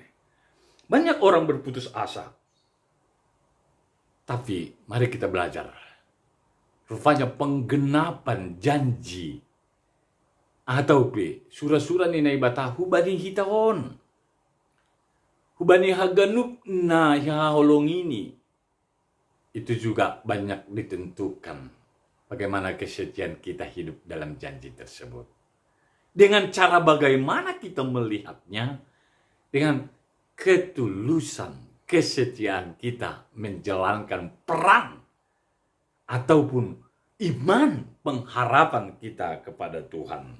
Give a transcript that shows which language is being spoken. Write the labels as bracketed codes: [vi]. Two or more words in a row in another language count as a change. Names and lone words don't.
[id] Banyak orang berputus asa. Tapi mari kita belajar. Rupanya penggenapan janji atau [bts] surah-surah ni naibata hubani hitaon. Hubani haganuk na holong ini. [id] Itu juga banyak ditentukan bagaimana kesetiaan kita hidup dalam janji tersebut. Dengan cara bagaimana kita melihatnya, dengan ketulusan kesetiaan kita menjalankan peran ataupun iman pengharapan kita kepada Tuhan.